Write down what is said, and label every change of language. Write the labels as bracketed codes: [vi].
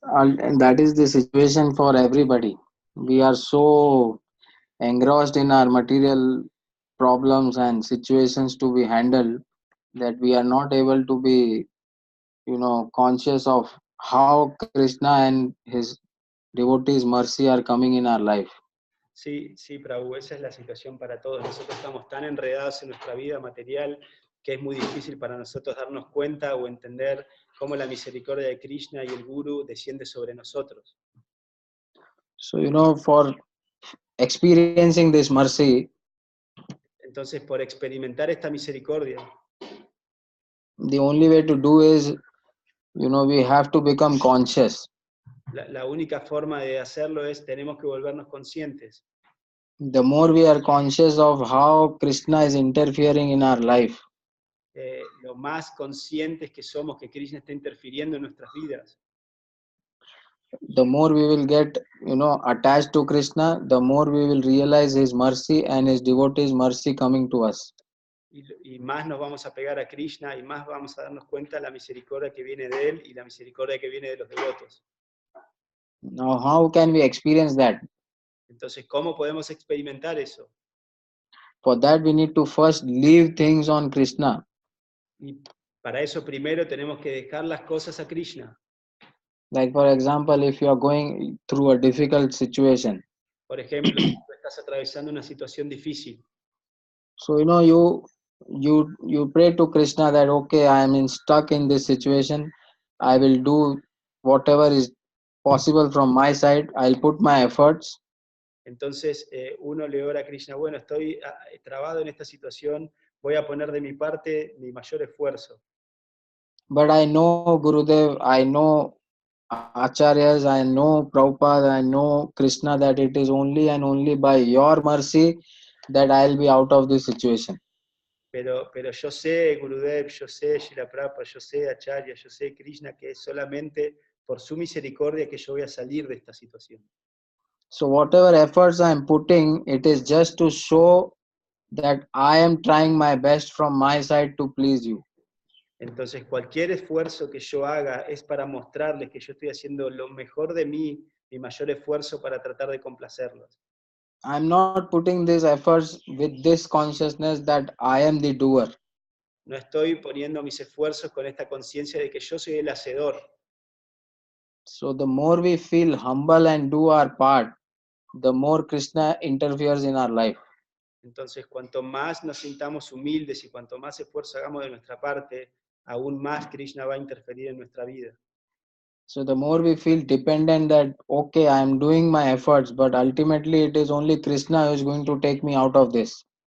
[en] And that is the situation for everybody. We are so engrossed in our material problems and situations to be handled that we are not able to be, conscious of how Krishna and his devotees' mercy are coming in our life. [es] Sí, sí, Prabhu, esa es la situación para todos. Nosotros estamos tan enredados en nuestra vida material que es muy difícil para nosotros darnos cuenta o entender cómo la misericordia de Krishna y el Guru desciende sobre nosotros. [en] So, for experiencing this mercy, [es] entonces, por experimentar esta misericordia, [en] the only way to do is, we have to become conscious. [es] La única forma de hacerlo es, tenemos que volvernos conscientes. [en] The more we are conscious of how Krishna is interfering in our life, [es] lo más conscientes que somos que Krishna está interfiriendo en nuestras vidas, [en] the more we will get, attached to Krishna, the more we will realize his mercy and his devotees' mercy coming to us. [es] y más nos vamos a pegar a Krishna y más vamos a darnos cuenta de la misericordia que viene de él y la misericordia que viene de los devotos. [en] Now, how can we experience that? [es] Entonces, ¿cómo podemos experimentar eso? [en] For that, we need to first leave things on Krishna. [es] Y para eso primero tenemos que dejar las cosas a Krishna. [en] Like, for example, if you are going through a difficult situation, [es] Por ejemplo, si tú estás atravesando una situación difícil, [en] so you pray to Krishna that, okay, I am stuck in this situation. I will do whatever is possible from my side. I'll put my efforts. [es] entonces uno le ora a Krishna, bueno, estoy trabado en esta situación, voy a poner de mi parte mi mayor esfuerzo. [en] But I know Gurudev, I know Acharyas, I know Prabhupada, I know Krishna, that it is only and only by your mercy that I'll be out of this situation. [es] Pero yo sé, Gurudev, yo sé, Srila Prabhupada, yo sé, Acharya, yo sé, Krishna, que es solamente por su misericordia que yo voy a salir de esta situación. [en] So whatever efforts I am putting, it is just to show that I am trying my best from my side to please you. [es] Entonces, cualquier esfuerzo que yo haga es para mostrarles que yo estoy haciendo lo mejor de mí, mi mayor esfuerzo para tratar de complacerlos. [en] I'm not putting these efforts with this consciousness that I am the doer. [es] No estoy poniendo mis esfuerzos con esta conciencia de que yo soy el hacedor. [en] So the more we feel humble and do our part, the more Krishna interferes in our life. [es] Entonces, cuanto más nos sintamos humildes y cuanto más esfuerzo hagamos de nuestra parte, aún más Krishna va a interferir en nuestra vida. [en] So the more we feel dependent that, okay, I am doing my efforts, but ultimately it is only Krishna who is going to take me out of this.